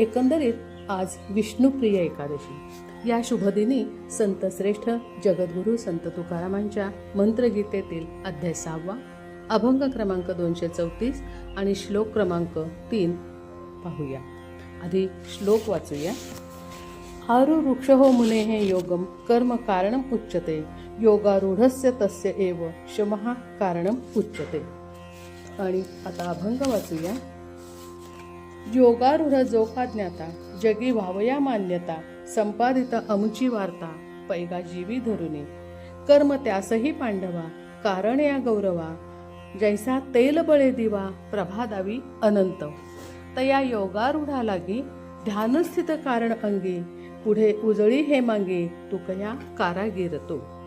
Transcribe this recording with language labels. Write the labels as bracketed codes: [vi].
[mr] एकंदरीत आज विष्णुप्रिय एकादशी. या शुभदिनी संत श्रेष्ठ जगद्गुरू संत तुकारामांच्या मंत्रगीतेतील अध्याय 6 अभंग क्रमांक 234 आणि श्लोक क्रमांक 3 पाहूया. आधी श्लोक वाचूया. [sa] आरुरुक्षो मुनेः योगम कर्म कारणम उच्यते, योगारूढस्य तस्य एव शमः कारणम उच्यते. [mr] आणि आता अभंग वाचूया. योगारूढ जो का ज्ञाता, जगी व्हावया मान्यता, संपादित अमुची वार्ता, पैगा जीवी धरुनी. कर्म त्यासही पांडवा, कारण या गौरवा, जैसा तेल बळे दिवा, प्रभा दावी अनंत. तया योगारूढा लागी, ध्यानस्थित कारण अंगी, पुढे उजळी हे मागे, तुकया कारागीर तो.